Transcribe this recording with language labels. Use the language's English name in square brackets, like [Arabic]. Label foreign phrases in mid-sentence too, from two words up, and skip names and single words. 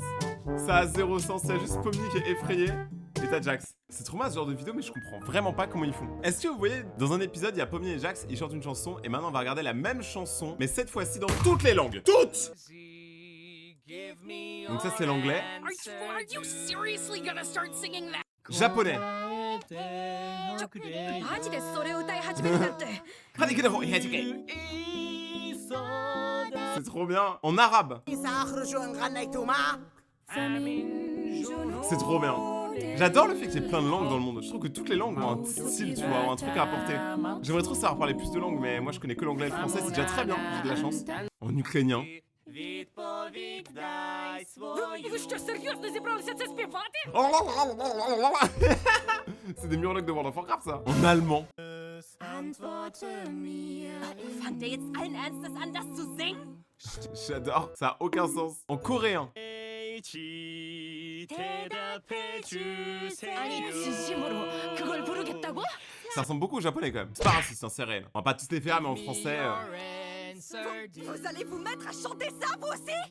[French] Ça a zéro sens, il y a juste Pomni qui est effrayé. Et t'as Jax. C'est trop mal ce genre de vidéo mais je comprends vraiment pas comment ils font. Est-ce que vous voyez, dans un épisode il y a Pomni et Jax, ils chantent une chanson et maintenant on va regarder la même chanson mais cette fois-ci dans toutes les langues. Toutes! Donc ça c'est l'anglais. [English] Are you seriously gonna start singing that? [French] Japonais. C'est trop bien. En arabe. C'est trop bien. J'adore le fait qu'il y ait plein de langues dans le monde. Je trouve que toutes les langues ont un style, tu vois, ont un truc à apporter. J'aimerais trop savoir parler plus de langues, mais moi je connais que l'anglais et le français, c'est déjà très bien, j'ai de la chance. En ukrainien. [Ukrainian] Ви що, серйозно зібралися це співати? [French] C'est des murlocs de World of Warcraft, ça. En allemand. [German] Fangt ihr jetzt allen Ernstes an, das zu singen? [French] J'adore. Ça a aucun sens. En coréen. [Korean] 아니 진심으로 그걸 부르겠다고? [French] Ça ressemble beaucoup au japonais quand même. C'est pas raciste, hein, c'est réel. On va pas tous les faire, mais en français. Vous allez vous mettre à chanter ça, vous aussi?